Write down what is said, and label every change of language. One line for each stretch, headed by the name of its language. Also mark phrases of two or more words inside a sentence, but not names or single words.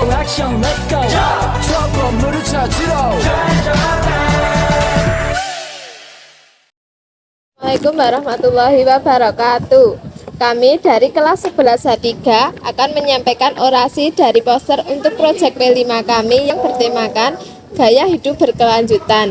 Korean: 액션
English: let's go
Korean: 저 건물을 찾으러
Arabic: السلام عليكم ورحمة الله وبركاته.
Indonesian: Kami dari kelas 11 H3 akan menyampaikan orasi dari poster untuk proyek P5 kami yang bertemakan Gaya Hidup Berkelanjutan.